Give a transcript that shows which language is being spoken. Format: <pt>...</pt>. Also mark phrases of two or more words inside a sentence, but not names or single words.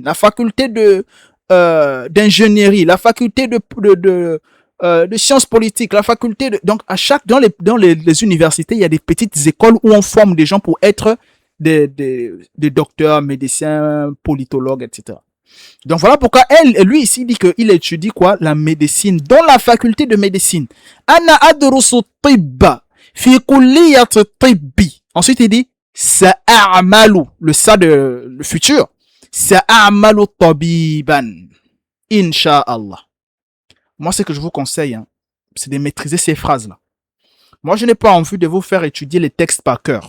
<fr>La faculté d'ingénierie. La faculté de sciences politiques. La faculté de... Donc, dans les universités, il y a des petites écoles où on forme des gens pour être des docteurs, médecins, politologues, etc. Donc voilà pourquoi lui ici dit qu'il étudie quoi? La médecine dans la faculté de médecine.</fr> <ar>أنا أدرس الطب في كلية الطب.</ar> <fr>Ensuite il dit sa'amalu, le futur.</fr> <ar>سأعمل طبيبا. إن شاء الله.</ar> <fr>Moi ce que je vous conseille, c'est de maîtriser ces phrases là. Moi je n'ai pas envie de vous faire étudier les textes par cœur.</fr>